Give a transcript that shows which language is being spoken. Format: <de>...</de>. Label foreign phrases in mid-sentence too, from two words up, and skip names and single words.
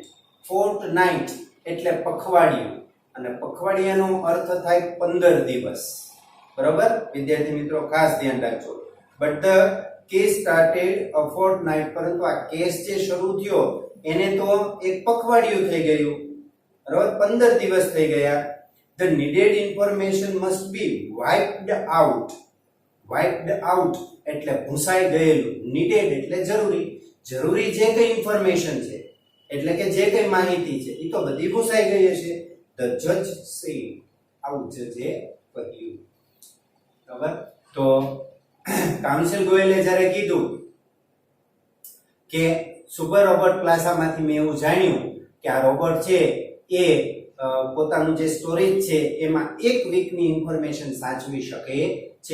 <gu>fortnight એટલે પખવાડિયું, અને પખવાડિયાનો અર્થ થાય 15 દિવસ. બરાબર? વિદ્યાર્થી મિત્રો ખાસ ધ્યાન રાખજો.</gu> <en>but the case started a fortnight,</en> <gu>પરંતુ આ કેસ જે શરૂ થયો એને તો એક પખવાડિયું થઈ ગયું. બરાબર? 15 દિવસ થઈ ગયા.</gu> <en>the needed information must be wiped out. wiped out</en> <gu>એટલે ભૂસાઈ ગયેલું, needed એટલે જરૂરી, જરૂરી જે કઈ ઇન્ફોર્મેશન છે એટલે કે જે કઈ માહિતી છે એ તો બધી ભૂસાઈ ગઈ છે.</gu> <en>the judge said,</en> <gu>આવું જજે કહ્યું. બરાબર. તો કાઉન્સિલ ગોયલે જ્યારે કીધું કે સુપર રોબોટ પ્લાઝામાંથી મેં એવું જાણ્યું કે આ રોબોટ છે એ પોતાનું જે સ્ટોરેજ છે એમાં એક વીકની ઇન્ફોર્મેશન સાચવી શકે છે.</gu>